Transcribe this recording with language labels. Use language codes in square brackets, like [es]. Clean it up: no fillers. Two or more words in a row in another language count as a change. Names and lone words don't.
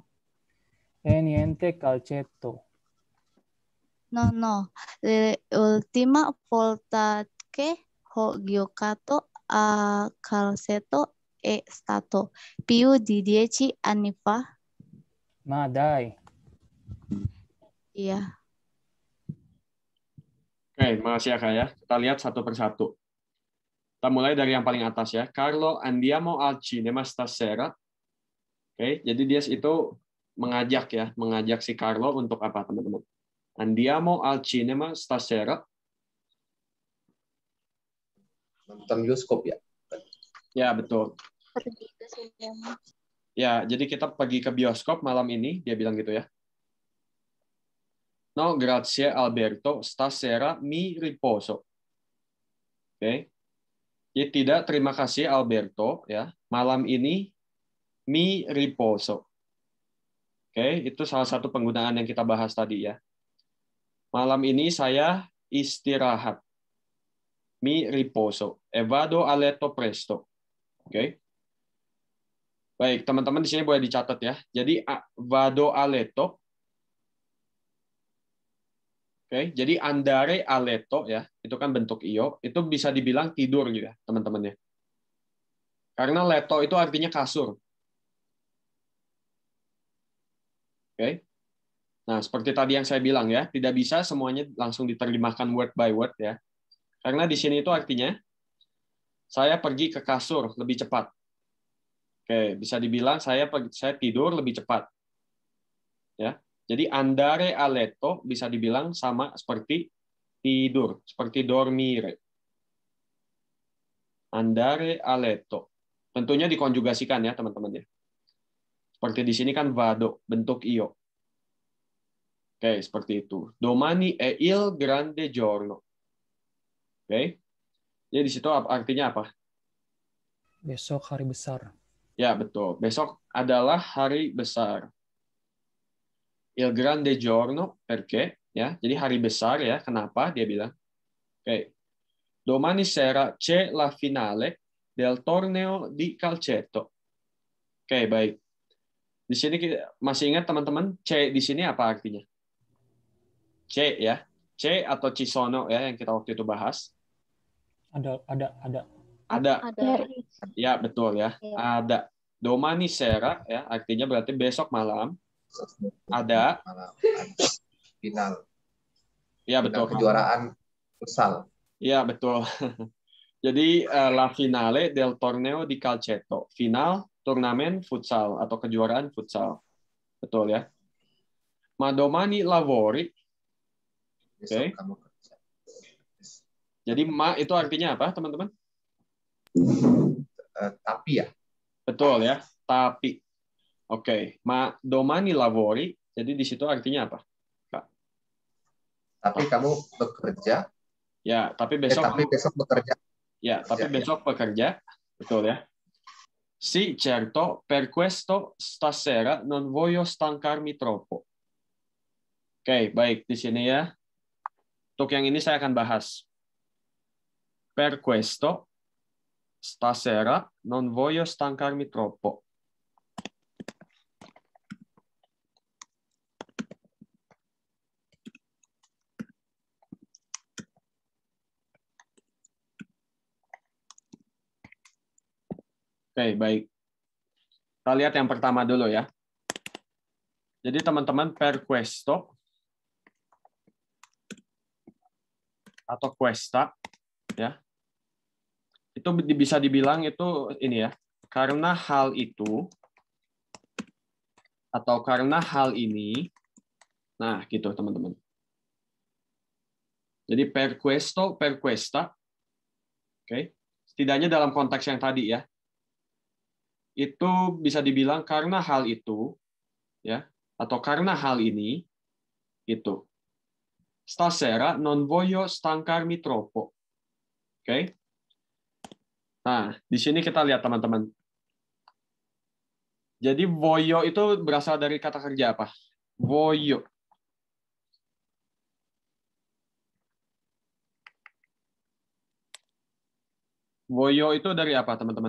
[it] E niente calcetto. No, l'ultima volta che ho giocato a calcetto è stato più di 10 anni fa. Ma dai. [id] Iya. Oke, makasih ya Kak ya. Kita lihat satu persatu. Kita mulai dari yang paling atas ya. [it] Carlo andiamo al cinema stasera. [id] Oke, jadi dia itu mengajak si Carlo untuk apa, teman-teman? [it] Andiamo al cinema stasera. [id] Nonton bioskop ya. Ya, betul. Pergi ke sinema. Ya, jadi kita pergi ke bioskop malam ini, dia bilang gitu ya. [it] No, grazie Alberto, stasera mi riposo. [id] Oke. Jadi tidak, terima kasih Alberto ya. Malam ini [it] mi riposo. [id] Oke, itu salah satu penggunaan yang kita bahas tadi ya. Malam ini saya istirahat. [it] Mi riposo. E vado a letto presto. [id] Oke. Baik, teman-teman di sini boleh dicatat ya. [it] Jadi vado a letto. [id] Oke, jadi [it] andare a letto [id] ya, itu kan bentuk io, itu bisa dibilang tidur gitu ya, teman-teman ya. Karena letto itu artinya kasur. Oke. Nah, seperti tadi yang saya bilang ya, tidak bisa semuanya langsung diterjemahkan [en] word by word [id] ya. Karena di sini itu artinya saya pergi ke kasur lebih cepat. Oke, bisa dibilang saya tidur lebih cepat. Ya. Jadi [it] andare a letto [id] bisa dibilang sama seperti tidur, seperti dormire. [it] Andare a letto. [id] Tentunya dikonjugasikan ya, teman-teman ya. Seperti di sini kan vado, bentuk io. Oke, seperti itu. [it] Domani è il grande giorno. [id] Oke. Jadi di situ artinya apa? Besok hari besar. Ya, betul. Besok adalah hari besar. [it] Il grande giorno, perché? [id] Ya, jadi hari besar ya. Kenapa dia bilang? Oke. [it] Domani sera c'è la finale del torneo di calcetto. [id] Oke, baik. Di sini masih ingat teman-teman, C di sini apa artinya? C ya. C atau [it] ci sono [id] ya yang kita waktu itu bahas. Ada. Ada. Dari. Ya, betul ya. Ya. Ada. [it] Domani sera [id] ya, artinya berarti besok malam. Ada Final. Ya, betul. Kejuaraan futsal. Ya, betul. [it] Jadi la finale del torneo di calcetto. [id] Final turnamen futsal atau kejuaraan futsal. Betul ya. [it] Ma domani lavori. [id] Oke. Kamu kerja. Jadi ma itu artinya apa, teman-teman? Tapi ya. Betul ya, tapi. Oke, [it] ma domani lavori. [id] Jadi di situ artinya apa, Kak? Tapi kamu bekerja. Ya, tapi besok. Tapi besok bekerja. Ya, tapi besok bekerja. Betul ya. [it] Sì, certo, per questo stasera non voglio stancarmi troppo. [id] Oke, baik di sini ya. Untuk yang ini saya akan bahas. [it] Per questo stasera non voglio stancarmi troppo. [id] Oke, baik. Kita lihat yang pertama dulu ya. Jadi teman-teman, [it] per questo atau questa ya. [id] Itu bisa dibilang itu ini ya. Karena hal itu atau karena hal ini. Nah, gitu teman-teman. [it] Jadi per questo, per questa. [id] Oke. Setidaknya dalam konteks yang tadi ya. Itu bisa dibilang karena hal itu ya, atau karena hal ini itu. [it] Stasera non voglio stancarmi troppo. [id] Oke. Nah, di sini kita lihat teman-teman. Jadi voglio itu berasal dari kata kerja apa? [it] Voglio. [id] Voglio itu dari apa, teman-teman?